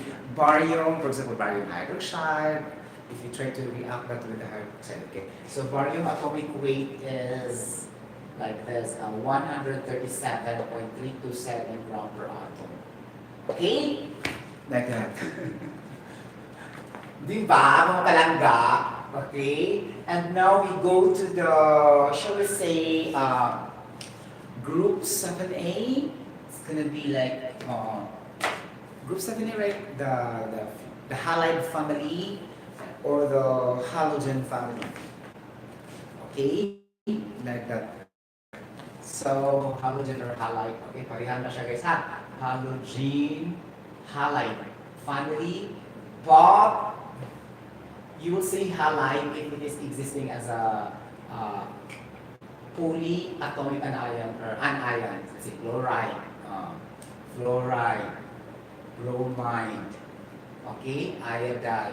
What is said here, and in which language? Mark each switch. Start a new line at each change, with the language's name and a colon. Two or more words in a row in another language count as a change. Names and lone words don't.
English: Barium, for example, barium hydroxide, if you try to react that with the hydroxide, okay? So barium atomic weight is like this, 137.327 gram per atom. Okay? Like that.
Hiligaynon: Diba, mga palangga?
English: Okay? And now we go to the, shall we say, group 7A. It's gonna be like, group 7A, right? The halide family or the halogen family. Okay? Like that. So, halogen or halide.
Hiligaynon: Okay, parihan na siya guys ha. Halogen, halide family. But, you will say halide if it is existing as a polyatomic anion or anion. Let's say chloride, fluoride, bromide, okay, iodide.